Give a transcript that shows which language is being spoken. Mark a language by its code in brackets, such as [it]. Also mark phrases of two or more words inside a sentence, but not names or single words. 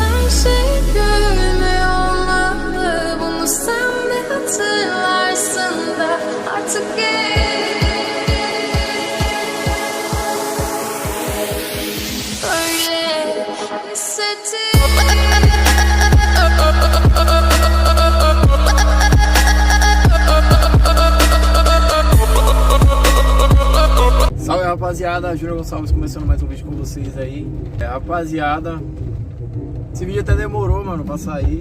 [tr] şeyimi olmalı. Bunu sen de hatırlarsın da artık öyle [pt] Salve rapaziada, Júnior Gonçalves começando mais um vídeo com vocês aí. Rapaziada, esse vídeo até demorou, mano, pra sair.